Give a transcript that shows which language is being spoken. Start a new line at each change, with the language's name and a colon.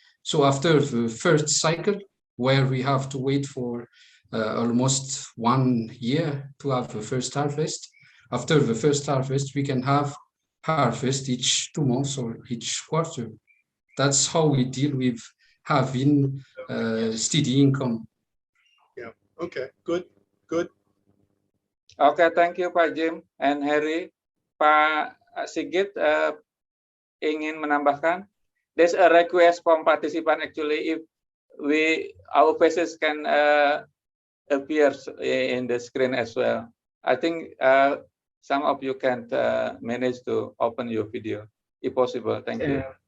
English: So after the first cycle, where we have to wait for almost 1 year to have the first harvest, after the first harvest, we can have harvest each 2 months or each quarter. That's how we deal with having steady income. Yeah, okay, good. Okay, thank you Pak Jim and Harry.
Indonesian: Pak Sigit ingin menambahkan?
English: There's a request from participant actually, if our faces can appear in the screen as well. I think some of you can manage to open your video, if possible. Thank you.